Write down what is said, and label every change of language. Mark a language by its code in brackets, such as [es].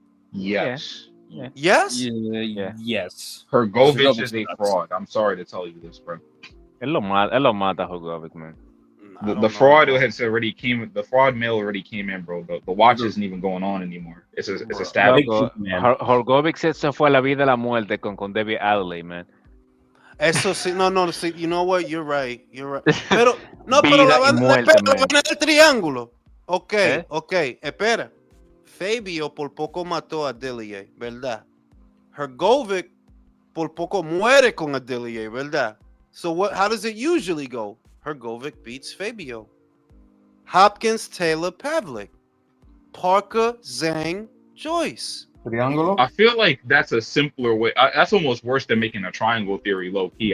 [en] Yes. Yeah. Yes? Yeah. Yes. Hrgovic is a fraud. I'm sorry to tell you this, bro. [es] Él lo mata Hrgovic, man. [en] The fraud the fraud mail already came in, bro. The watch isn't even going on anymore. It's established. [es] Hrgovic se fue a la vida y la muerte con David Adley, man. Eso sí, no, see, you know what? You're right. Pero la van el triángulo. Ok, espera. Fabio por poco mató a Adilier, ¿verdad? Hrgovic por poco muere con Adilier, ¿verdad? [en] So how does it usually go? Hrgovic beats Fabio. Hopkins, Taylor, Pavlik. Parker, Zhang, Joyce. [es] Triángulo? [en] I feel like that's a simpler way. That's almost worse than making a triangle theory low key.